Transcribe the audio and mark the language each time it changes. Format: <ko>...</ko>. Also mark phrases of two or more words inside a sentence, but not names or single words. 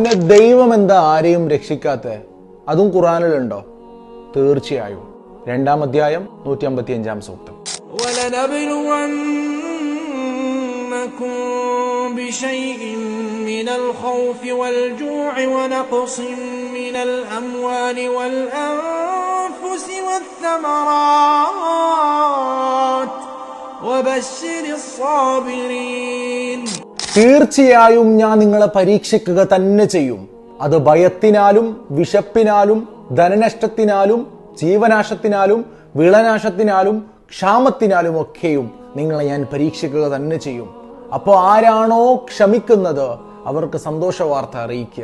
<ml>ദൈവം എന്താ ആരെയും രക്ഷിക്കാത്ത? അതും ഖുർആനിലുണ്ടോ? തീർച്ചയായും. 2-ാം അധ്യായം 155-ാം സൂക്തം.</ml> <ar>بشيء من الخوف والجوع ونقص من الأموال والأنفس والثمرات وبشر الصابرين.</ar> <ml>തീർച്ചയായും ഞാൻ നിങ്ങളെ പരീക്ഷിക്കുക തന്നെ ചെയ്യും. അത് ഭയത്തിനാലും വിശപ്പിനാലും ധനനഷ്ടത്തിനാലും ജീവനാശത്തിനാലും വിളനാശത്തിനാലും ക്ഷാമത്തിനാലും ഒക്കെയും നിങ്ങളെ ഞാൻ പരീക്ഷിക്കുക തന്നെ ചെയ്യും. അപ്പോൾ ആരാണോ ക്ഷമിക്കുന്നത് അവർക്ക് സന്തോഷ വാർത്ത അറിയിക്കുക.</ml>